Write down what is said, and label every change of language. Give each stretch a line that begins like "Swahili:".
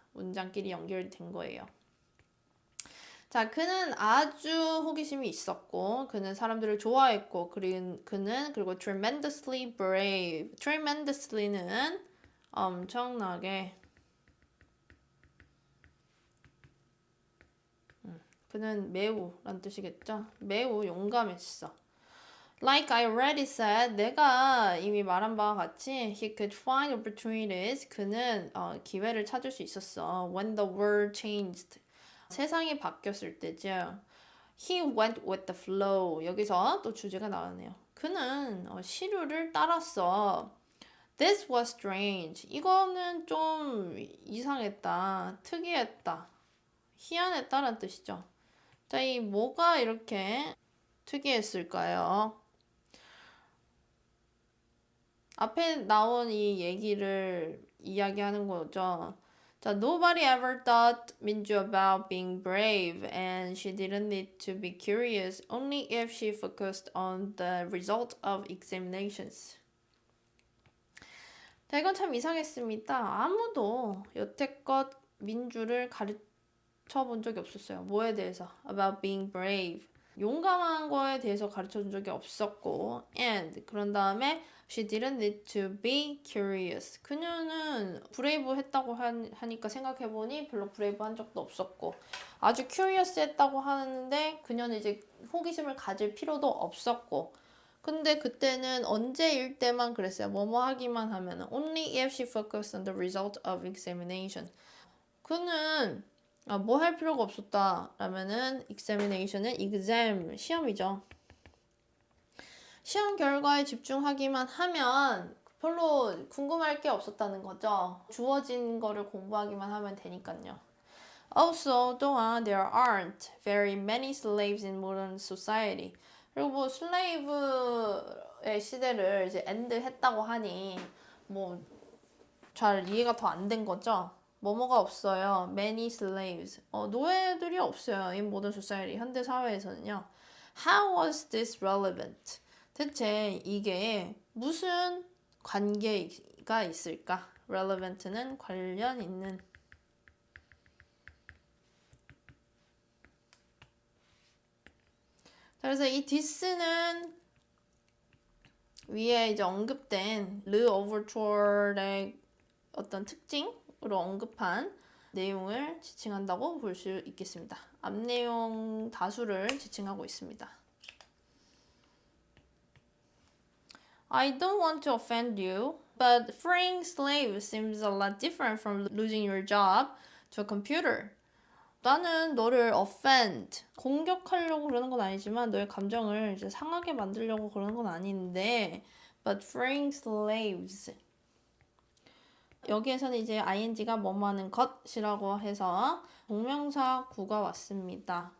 Korean: 문장끼리 연결된 거예요. 자, 그는 아주 호기심이 있었고, 그는 사람들을 좋아했고, 그리고
English: tremendously brave.
Korean: tremendously는 엄청나게, 그는 매우란 뜻이겠죠? 매우 용감했어.
English: Like I already said,
Korean: 내가 이미 말한 바와 같이
English: he could find opportunities.
Korean: 그는 기회를 찾을 수 있었어.
English: When the world changed.
Korean: 세상이 바뀌었을 때죠.
English: He went with the flow.
Korean: 여기서 또 주제가 나왔네요. 그는 시류를 따랐어.
English: This was strange.
Korean: 이거는 좀 이상했다, 특이했다, 희한했다라는 뜻이죠. 자, 이 뭐가 이렇게 특이했을까요? 앞에 나온 이 얘기를 이야기하는 거죠.
English: 자, nobody ever thought Minju about being brave, and she didn't need to be curious only if she focused on the result of examinations.
Korean: 자, 이건 참 이상했습니다. 아무도 여태껏 민주를 가르쳐 본 적이 없었어요. 뭐에 대해서?
English: About being brave.
Korean: 용감한 거에 대해서 가르쳐 준 적이 없었고, and 그런 다음에
English: she didn't need to be curious.
Korean: 그녀는 브레이브 했다고 하니까 생각해보니 별로 브레이브 한 적도 없었고, 아주 curious 했다고 하는데 그녀는 이제 호기심을 가질 필요도 없었고, 근데 그때는 언제일 때만 그랬어요. 뭐뭐 하기만 하면은
English: only if she focused on the result of examination.
Korean: 그는 뭐 할 필요가 없었다 라면은 examination은 exam 시험이죠. 시험 결과에 집중하기만 하면 별로 궁금할 게 없었다는 거죠. 주어진 거를 공부하기만 하면 되니까요.
English: Also,
Korean: 또한
English: there aren't very many slaves in modern society.
Korean: 그리고 뭐 슬레이브의 시대를 이제 엔드 했다고 하니 뭐 잘 이해가 더 안 된 거죠. 뭐뭐가 없어요.
English: Many slaves.
Korean: 노예들이 없어요.
English: In modern society.
Korean: 현대 사회에서는요.
English: How was this relevant?
Korean: 대체 이게 무슨 관계가 있을까? relevant는 관련 있는. 그래서 이 this는 위에 이제 언급된 르 오버추어의 어떤 특징으로 언급한 내용을 지칭한다고 볼 수 있겠습니다. 앞 내용 다수를 지칭하고 있습니다.
English: I don't want to offend you, but freeing slaves seems a lot different from losing your job to a computer.
Korean: 나는 너를 offend, 공격하려고 그러는 건 아니지만 너의 감정을 이제 상하게 만들려고 그러는 건 아닌데
English: but freeing slaves
Korean: 여기에서는 이제 ing가 뭐뭐 하는 것이라고 해서 동명사 구가 왔습니다.